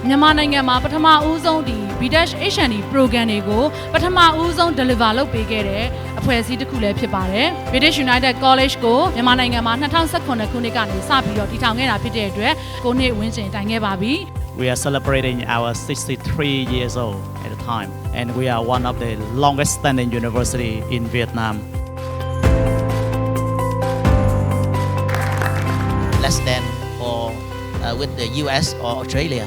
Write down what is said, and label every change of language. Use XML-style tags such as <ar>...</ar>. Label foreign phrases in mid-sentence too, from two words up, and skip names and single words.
<my>မြန်မာနိုင်ငံမှာပထမဦးဆုံးဒီ BDash HND program တွေကိုပထမဦးဆုံး deliver လုပ်ပေးခဲ့တဲ့အဖွဲ့အစည်းတစ်ခုလည်းဖြစ်ပါတယ် British United College ကိုမြန်မာနိုင်ငံမှာ2019ခုနှစ်ကနေစပြီးတော့တည်ထောင်ခဲ့တာဖြစ်တဲ့အတွက်ကိုနှစ်ဝင်းကျင်တိုင်ခဲ့ပါပြီ</my> <en>We are celebrating our 63 years old at the time, and we are one of the longest standing university in Vietnam. Less than for with the US or Australia.</en>